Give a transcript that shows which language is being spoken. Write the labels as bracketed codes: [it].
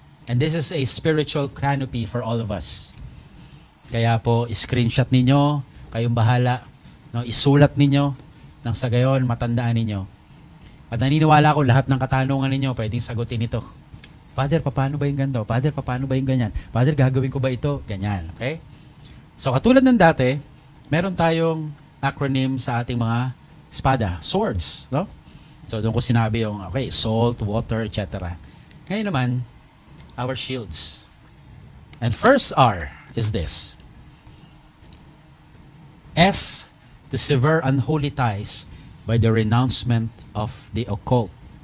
[en] And this is a spiritual canopy for all of us. [tl] Kaya po, screenshot ninyo, kayong bahala, no? Isulat ninyo, nang sa gayon, matandaan ninyo. At naniniwala ko lahat ng katanungan ninyo pwedeng sagutin ito. Father, paano ba yung ganito? Father, paano ba yung ganyan? Father, gagawin ko ba ito? Ganyan. Okay? So, katulad ng dati, meron tayong acronym sa ating mga espada, swords. No? So, doon ko sinabi yung, okay, salt, water, etc. Ngayon naman, [en] our shields. And first R is this. S, to sever unholy ties by the renouncement of the occult.